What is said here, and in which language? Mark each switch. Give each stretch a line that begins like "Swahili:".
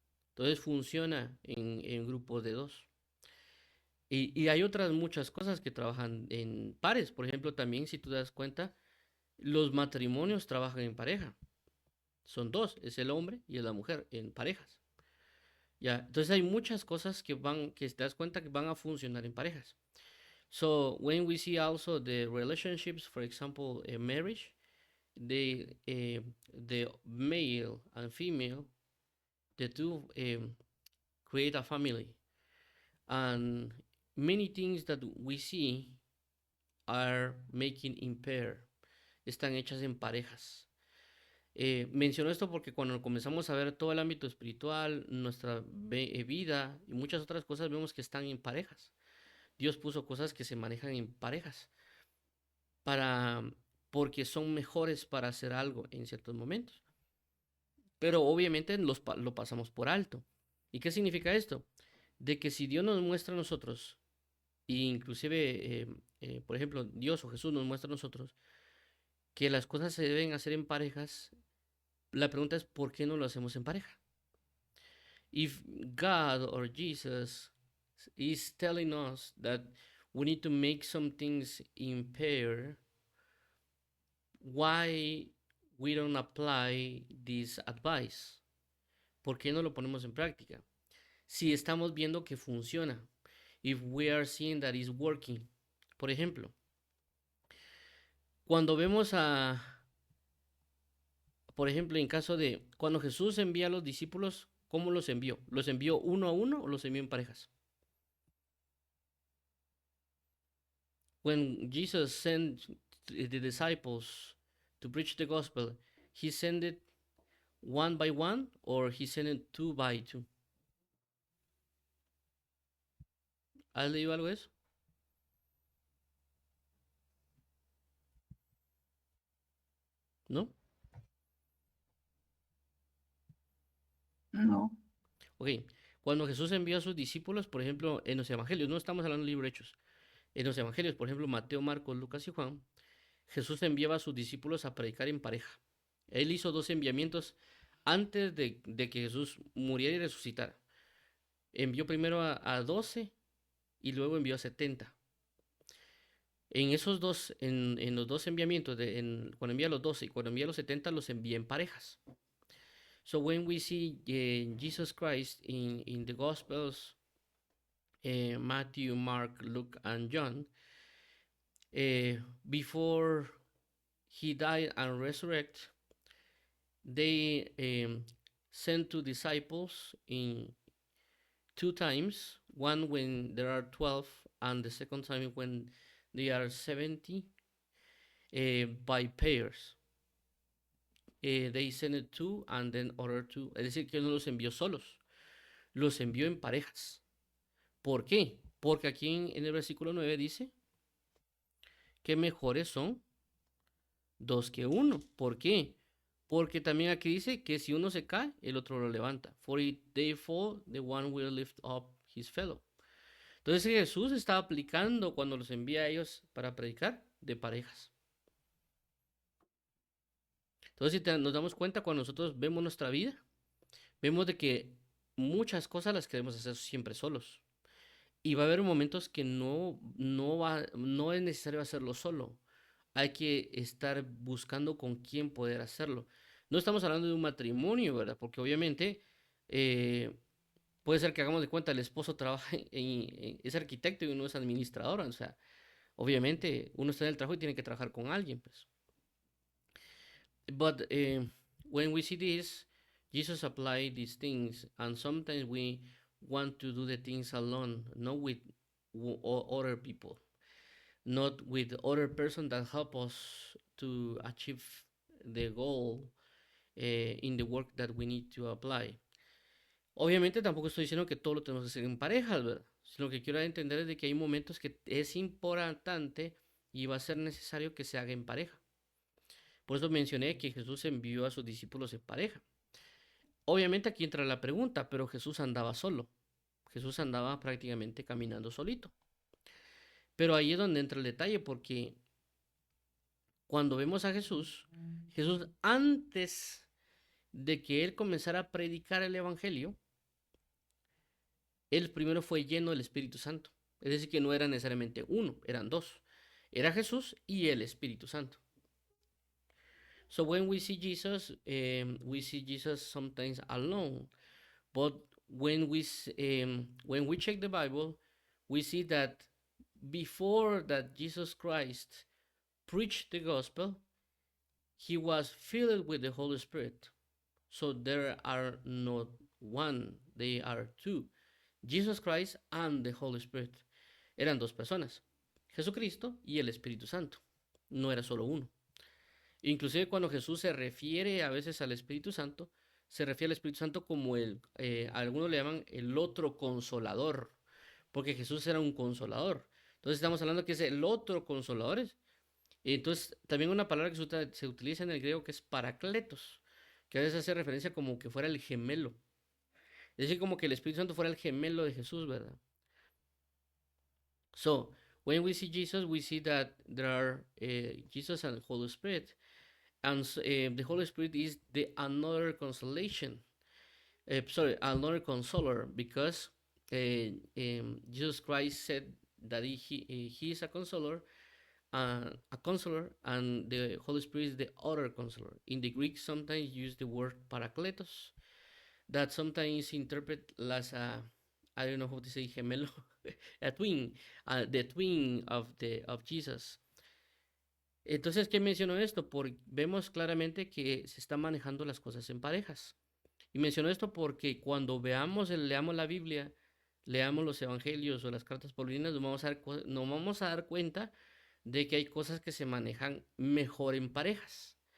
Spanish: Entonces funciona en grupos de dos. Y hay otras muchas cosas que trabajan en pares. Por ejemplo, también si tú te das cuenta, los matrimonios trabajan en pareja. Son dos, es el hombre y es la mujer en parejas. Ya, entonces hay muchas cosas que te das cuenta que van a funcionar en parejas.
English: So when we see also the relationships, for example, a marriage, the male and female, the two create a family, and many things that we see are making in pair,
Spanish: están hechas en parejas. Menciono esto porque cuando comenzamos a ver todo el ámbito espiritual, nuestra vida y muchas otras cosas, vemos que están en parejas. Dios puso cosas que se manejan en parejas porque son mejores para hacer algo en ciertos momentos. Pero obviamente lo pasamos por alto. ¿Y qué significa esto? De que si Dios nos muestra a nosotros, e inclusive, por ejemplo, Dios o Jesús nos muestra a nosotros, que las cosas se deben hacer en parejas, la pregunta es, ¿por qué no lo hacemos en pareja?
English: If God or Jesus is telling us that we need to make some things in pair, why we don't apply this advice?
Spanish: ¿Por qué no lo ponemos en práctica? Si estamos viendo que funciona,
English: if we are seeing that it's working.
Spanish: Por ejemplo, cuando vemos por ejemplo, en caso de cuando Jesús envía a los discípulos, ¿cómo los envió? ¿Los envió uno a uno o los envió en parejas?
English: when Jesus sent the disciples to preach the gospel, he sent it one by one or he sent it two by two?
Spanish: ¿Has leído algo de eso? ¿No? No. Ok. Cuando Jesús envió a sus discípulos, por ejemplo, en los evangelios, no estamos hablando del libro de Hechos, en los evangelios, por ejemplo, Mateo, Marcos, Lucas y Juan, Jesús enviaba a sus discípulos a predicar en pareja. Él hizo dos enviamientos antes de que Jesús muriera y resucitara. Envió primero a 12 y luego envió a 70. En esos dos, en los dos enviamientos, cuando envía a los 12 y cuando envía a los 70, los envía en parejas.
English: So when we see Jesus Christ in the Gospels, Matthew, Mark, Luke, and John, before he died and resurrect, they sent two disciples in two times, one when there are 12 and the second time when they are 70, by pairs. They sent it two and then other two.
Spanish: Es decir, que no los envió solos, los envió en parejas. ¿Por qué? Porque aquí en el versículo 9 dice que mejores son dos que uno. ¿Por qué? Porque también aquí dice que si uno se cae, el otro lo levanta.
English: For if they fall, the one will lift up his fellow.
Spanish: Entonces Jesús está aplicando cuando los envía a ellos para predicar de parejas. Entonces si nos damos cuenta cuando nosotros vemos nuestra vida, vemos de que muchas cosas las queremos hacer siempre solos. Y va a haber momentos que no es necesario hacerlo solo. Hay que estar buscando con quién poder hacerlo. No estamos hablando de un matrimonio, ¿verdad? Porque obviamente puede ser que hagamos de cuenta, el esposo trabaja es arquitecto y uno es administrador. O sea, obviamente uno está en el trabajo y tiene que trabajar con alguien, pues.
English: But when we see this, Jesus applied these things, and sometimes we want to do the things alone, not with other people, not with other person that help us to achieve the goal in the work that we need to apply.
Spanish: Obviamente tampoco estoy diciendo que todo lo tenemos que hacer en parejas, ¿verdad? Lo que quiero entender es de que hay momentos que es importante y va a ser necesario que se haga en pareja. Por eso mencioné que Jesús envió a sus discípulos en pareja. Obviamente aquí entra la pregunta, pero Jesús andaba solo. Jesús andaba prácticamente caminando solito. Pero ahí es donde entra el detalle, porque cuando vemos a Jesús, Jesús antes de que él comenzara a predicar el Evangelio, él primero fue lleno del Espíritu Santo. Es decir, que no era necesariamente uno, eran dos. Era Jesús y el Espíritu Santo.
English: So when we see Jesus sometimes alone. But when we check the Bible, we see that before that Jesus Christ preached the gospel, he was filled with the Holy Spirit. So there are not one, they are two. Jesus Christ and the Holy Spirit.
Spanish: Eran dos personas, Jesucristo y el Espíritu Santo. No era solo uno. Inclusive cuando Jesús se refiere a veces al Espíritu Santo, se refiere al Espíritu Santo como algunos le llaman el otro consolador, porque Jesús era un consolador. Entonces estamos hablando que es el otro consolador. Entonces también una palabra que se utiliza en el griego que es paracletos, que a veces hace referencia como que fuera el gemelo. Es decir, como que el Espíritu Santo fuera el gemelo de Jesús, ¿verdad?
English: So, when we see Jesus, we see that there are Jesus and Holy Spirit. And the Holy Spirit is the another consolation. Another consoler, because Jesus Christ said that he is a consoler, and the Holy Spirit is the other consoler. In the Greek, sometimes use the word parakletos, that sometimes interpret as I don't know how to say gemelo, a twin, the twin of Jesus.
Spanish: Entonces, ¿qué menciono esto? Porque vemos claramente que se están manejando las cosas en parejas. Y menciono esto porque cuando leamos la Biblia, leamos los evangelios o las cartas paulinas, nos vamos a dar cuenta de que hay cosas que se manejan mejor en parejas.